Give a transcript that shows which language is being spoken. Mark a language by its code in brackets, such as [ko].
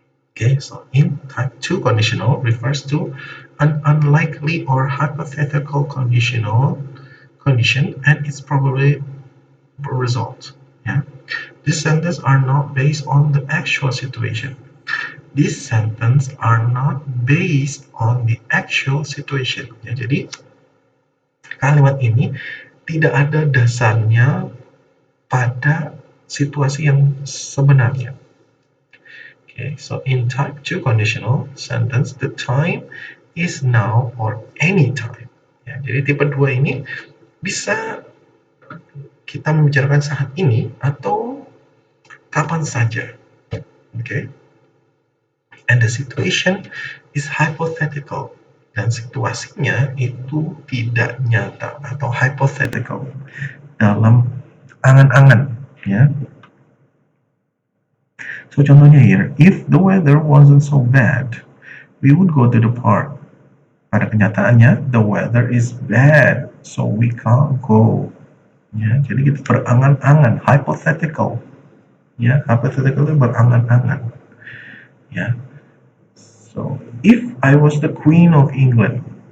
[en] Okay, so in type 2 conditional refers to an unlikely or hypothetical condition and its probably result. Yeah. These sentences are not based on the actual situation. These sentences are not based on the actual situation. [id] Ya, jadi kalimat ini tidak ada dasarnya pada situasi yang sebenarnya. [en] Okay, so in type 2 conditional sentence, the time is now or any time. [id] Ya, jadi tipe 2 ini bisa kita membicarakan saat ini atau kapan saja. [en] Okay? And the situation is hypothetical. [id] Dan situasinya itu tidak nyata atau hypothetical. Dalam angan-angan. Ya. [en] So [id] contohnya [en] here, if the weather wasn't so bad, we would go to the park. [id] Pada kenyataannya, [en] the weather is bad, so we can't go. [id] Ya, jadi kita berangan-angan, [en] hypothetical. Ya, hypothetical [id] itu berangan-angan. [en] Ya. So, if I was the Queen of England,